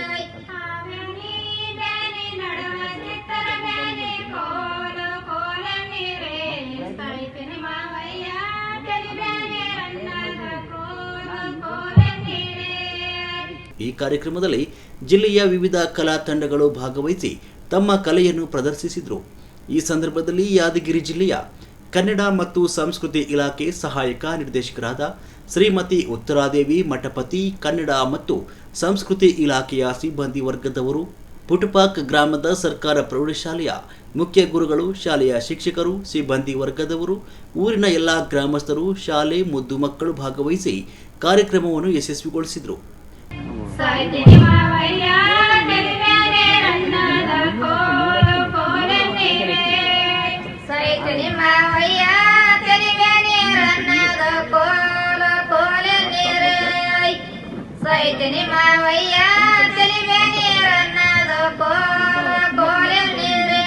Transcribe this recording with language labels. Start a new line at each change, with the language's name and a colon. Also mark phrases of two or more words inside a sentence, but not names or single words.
Kannada: ನಡುವ ಚಿತ್ತರ ಮೇಲೆ ಕೋಲ ಕೋಲ ನೀರೇ, ಸೈತನಿ ಮಾವಯ್ಯ ತೆಲಿಬೇನೆ ರನ್ನದ ಕೋಲ ಕೋಲ ನೀರೇ. ಈ ಕಾರ್ಯಕ್ರಮದಲ್ಲಿ ಜಿಲ್ಲೆಯ ವಿವಿಧ ಕಲಾ ತಂಡಗಳು ಭಾಗವಹಿಸಿ ತಮ್ಮ ಕಲೆಯನ್ನು ಪ್ರದರ್ಶಿಸಿದರು. ಈ ಸಂದರ್ಭದಲ್ಲಿ ಯಾದಗಿರಿ ಜಿಲ್ಲೆಯ ಕನ್ನಡ ಮತ್ತು ಸಂಸ್ಕೃತಿ ಇಲಾಖೆ ಸಹಾಯಕ ನಿರ್ದೇಶಕರಾದ ಶ್ರೀಮತಿ ಉತ್ತರಾದೇವಿ ಮಠಪತಿ, ಕನ್ನಡ ಮತ್ತು ಸಂಸ್ಕೃತಿ ಇಲಾಖೆಯ ಸಿಬ್ಬಂದಿ ವರ್ಗದವರು, ಪುಟಪಾಕ್ ಗ್ರಾಮದ ಸರ್ಕಾರ ಪ್ರೌಢಶಾಲೆಯ ಮುಖ್ಯ ಗುರುಗಳು, ಶಾಲೆಯ ಶಿಕ್ಷಕರು, ಸಿಬ್ಬಂದಿ ವರ್ಗದವರು, ಊರಿನ ಎಲ್ಲ ಗ್ರಾಮಸ್ಥರು, ಶಾಲೆ ಮುದ್ದು ಮಕ್ಕಳು ಭಾಗವಹಿಸಿ ಕಾರ್ಯಕ್ರಮವನ್ನು ಯಶಸ್ವಿಗೊಳಿಸಿದರು. ಸೈತನಿ ಮಾವಯ್ಯ ತೆಲಿಬೇನೆ ರನ್ನದ ಕೋಲ ಕೋಲ ನೀರೇ, ಸೈತನಿ ಮಾವಯ್ಯ ತೆಲಿಬೇನೆ ರನ್ನದ ಕೋಲ ಕೋಲ ನೀರೇ, ಸೈತನಿ ಮಾವಯ್ಯ ತೆಲಿಬೇನೆ ರನ್ನದ ಕೋಲ ಕೋಲ ನೀರೇ.